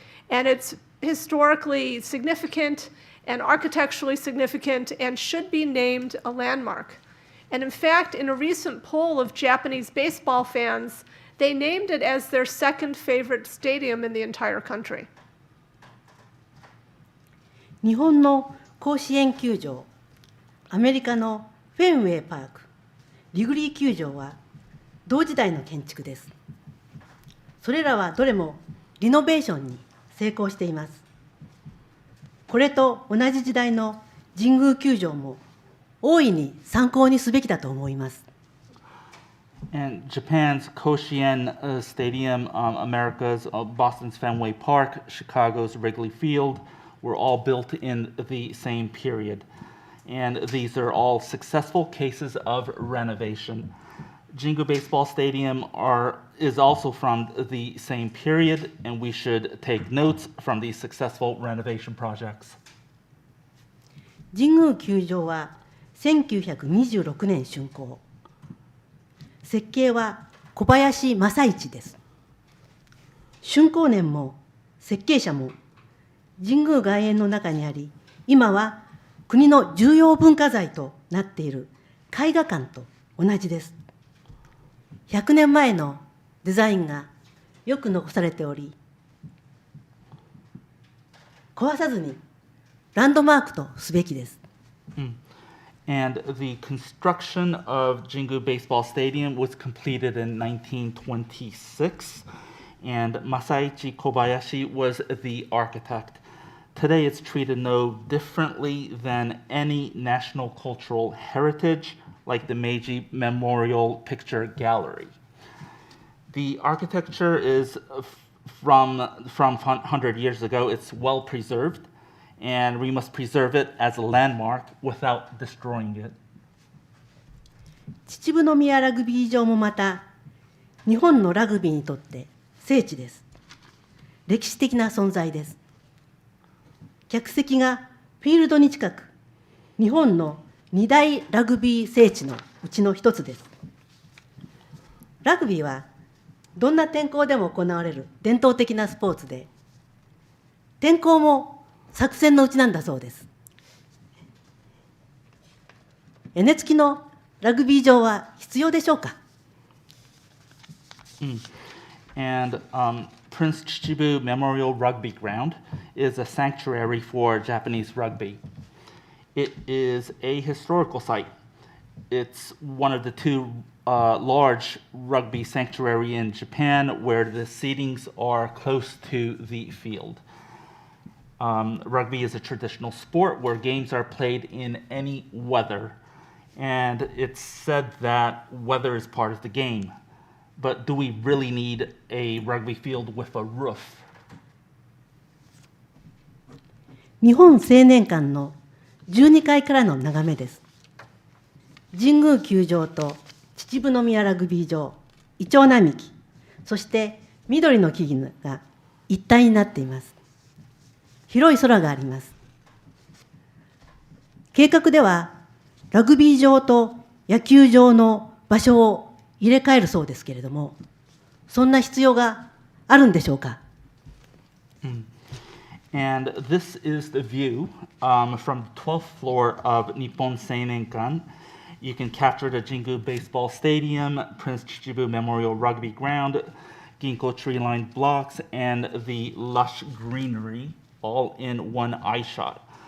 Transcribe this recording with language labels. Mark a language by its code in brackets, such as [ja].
[en] And it's historically significant and architecturally significant and should be named a landmark. And in fact, in a recent poll of Japanese baseball fans, They named it as their second favorite stadium in the entire country. [ja] 日本の甲子園球場、アメリカのフェンウェイパーク、リグリー球場は同時代の建築です。それらはどれもリノベーションに成功しています。これと同じ時代の神宮球場も大いに参考にすべきだと思います。 [en] And Japan's Koshien Stadium, America's Boston's Fenway Park, Chicago's Wrigley Field were all built in the same period. And these are all successful cases of renovation. Jingu Baseball Stadium is also from the same period, and we should take notes from these successful renovation projects. [ja] 神宮球場は1926年竣工。設計は小林正一です。竣工年も設計者も神宮外苑の中にあり、今は国の重要文化財となっている絵画館と同じです。 100年前のデザインがよく残されており、壊さずにランドマークとすべきです。 [en] And the construction of Jingu Baseball Stadium was completed in 1926, and Masaichi Kobayashi was the architect. Today it's treated no differently than any national cultural heritage, like the Meiji Memorial Picture Gallery. The architecture is from 100 years ago. It's well preserved, and we must preserve it as a landmark without destroying it. [ja] 秩父宮ラグビー場もまた日本のラグビーにとって聖地です。歴史的な存在です。客席がフィールドに近く、日本の2大ラグビー聖地のうちの一つです。ラグビーはどんな天候でも行われる伝統的なスポーツで、天候も作戦のうちなんだそうです。屋根付きのラグビー場は必要でしょうか？ [en] And Prince Chichibu Memorial Rugby Ground is a sanctuary for Japanese rugby. It is a historical site. It's one of the two large rugby sanctuary in Japan where the seatings are close to the field. Rugby is a traditional sport where games are played in any weather. And it's said that weather is part of the game. But do we really need a rugby field with a roof? [ja] 日本青年館の12階からの眺めです。神宮球場と秩父宮ラグビー場、イチョウ並木、そして緑の木々が一体になっています。広い空があります。計画ではラグビー場と野球場の場所を入れ替えるそうですけれども、そんな必要があるんでしょうか？ [en] And this is the view from the 12th floor of Nippon Seinenkan. You can capture the Jingu Baseball Stadium, Prince Chichibu Memorial Rugby Ground, ginkgo tree-lined blocks, and the lush greenery all in one eye shot.